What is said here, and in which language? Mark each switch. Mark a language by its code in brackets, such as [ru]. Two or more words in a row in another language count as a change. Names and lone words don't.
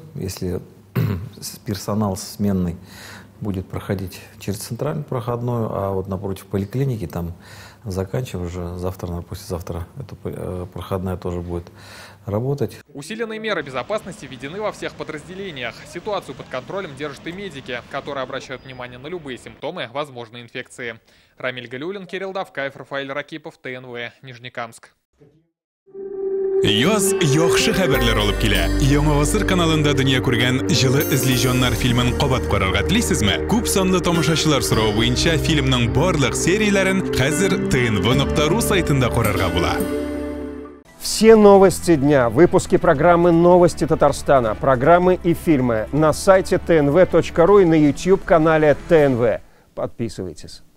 [ru] Если персонал сменный будет проходить через центральную проходную, а вот напротив поликлиники, там заканчивая уже завтра, наверное, послезавтра эта проходная тоже будет работать. Усиленные меры безопасности введены во всех подразделениях. Ситуацию под контролем держат и медики, которые обращают внимание на любые симптомы возможной инфекции. Рамиль Галиуллин, Кирилл Давкаев, Рафаэль Ракипов, ТНВ, Нижнекамск. [tt] Яз яхшы хәбәрләр алып килә. Яңа гасыр каналында дөнья күргән җылы эзлиҗаннар фильмын кабат карарга телисезме? Күп санлы тамашачылар соравы буенча фильмның барлык серияләрен хәзер tnv.ru сайтында карарга була. [ru] Все новости дня, выпуски программы «Новости Татарстана», программы и фильмы на сайте tnv.ru и на YouTube-канале ТНВ. Подписывайтесь.